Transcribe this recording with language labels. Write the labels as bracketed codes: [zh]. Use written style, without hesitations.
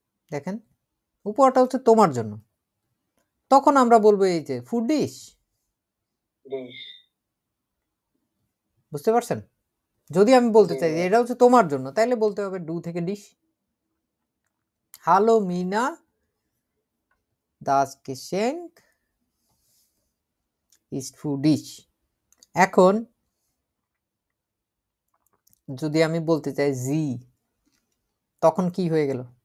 [bn] দেখেন উপহারটা হচ্ছে তোমার জন্য, তখন আমরা বলবো এই যে ফুড ডিশ। ডিশ, বুঝতে পারছেন? যদি আমি বলতে চাই যে এটা হচ্ছে তোমার জন্য, তাইলে বলতে হবে ডু থেকে dish. Hello Mina, [de] Das Geschenk ist für dich. [bn] এখন যদি আমি বলতে চাই জি, তখন কি হয়ে গেল?